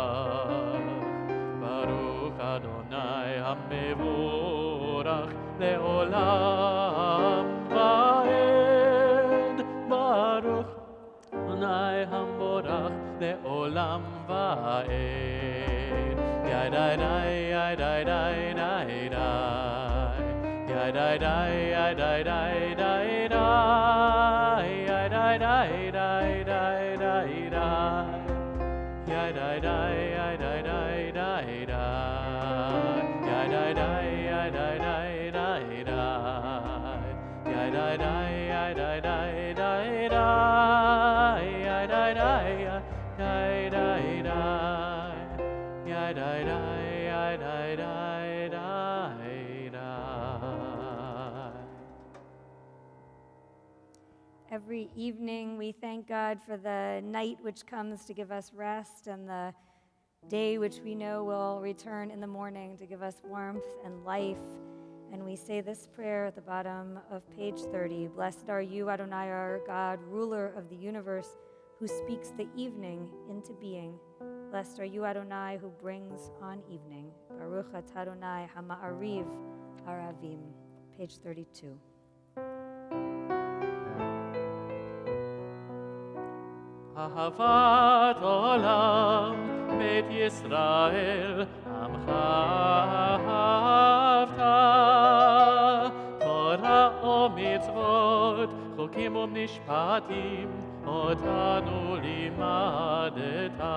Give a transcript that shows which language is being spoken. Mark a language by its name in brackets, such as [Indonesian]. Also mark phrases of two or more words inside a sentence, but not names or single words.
[Hebrew] ברוך אדוני המבורך לעולם ועד ברוך אדוני המבורך לעולם ועד ידי די ידי די די די ידי די ידי די די די ידי די די די די די ידי די ידי די די די ידי די ידי די די די ידי די ידי די די די ידי די די די די [English] Every evening we thank God for the night which comes to give us rest and the day which we know will return in the morning to give us warmth and life. And we say this prayer at the bottom of page 30. Blessed are you, Adonai, our God, ruler of the universe, who speaks the evening into being. Blessed are you, Adonai, who brings on evening. [Hebrew] ברוך אתה אדוני המעריב ערבים. [English] Page 32. [Hebrew] אהבת עולם בית ישראל עמך אהבת תורה ומצוות חוקים ומשפטים אותנו לימדת עמדת.